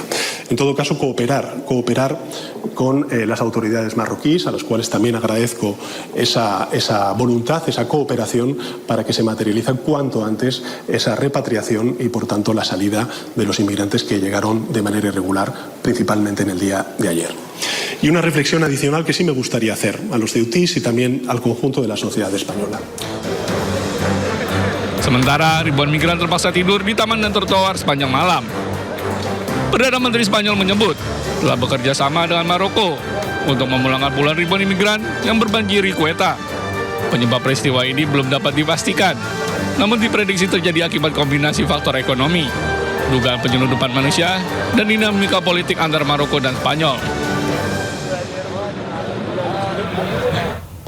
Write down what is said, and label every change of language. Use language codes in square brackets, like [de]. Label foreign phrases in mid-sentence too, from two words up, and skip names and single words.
[es] En todo caso, cooperar con las autoridades marroquíes, a las cuales también agradezco esa voluntad, esa cooperación para que se materialice cuanto antes esa repatriación y, por tanto, la salida de los inmigrantes que llegaron de manera irregular, principalmente en el día de ayer. Y una reflexión adicional que sí me gustaría hacer a los ceutís y también al conjunto de la sociedad española. [id] Sementara ribuan migran terpaksa tidur di taman dan trotoar sepanjang malam. Perdana Menteri Spanyol menyebut telah bekerja sama dengan Maroko untuk memulangkan puluhan ribuan imigran yang berbanjiri Ceuta. Penyebab peristiwa ini belum dapat dipastikan, namun diprediksi terjadi akibat kombinasi faktor ekonomi, dugaan penyelundupan manusia, dan dinamika politik antara Maroko dan Spanyol.